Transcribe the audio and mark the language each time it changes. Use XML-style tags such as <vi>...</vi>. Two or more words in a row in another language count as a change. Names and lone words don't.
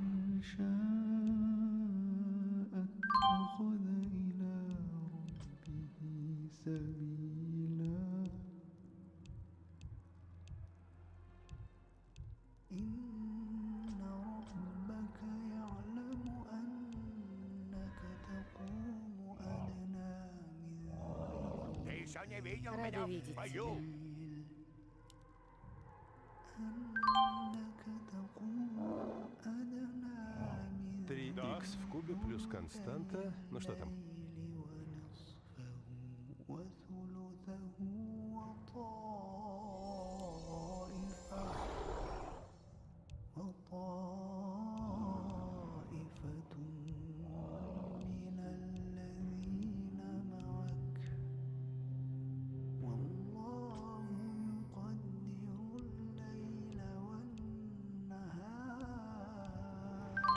<ar>شاء اتخذ إلى ربه سبيلا إن ربك يعلم أنك تقوم أدنى من</ar> <ru>Ты еще не видел Рада меня в видеть бою.</ru> <ar>أنك تقوم أدنى من</ar> <ru>3х в кубе плюс константа. Ну что там?</ru> <ar>الليل ونصفه وثلثه وطائفة من الذين معك والله يقدر الليل والنهار</ar>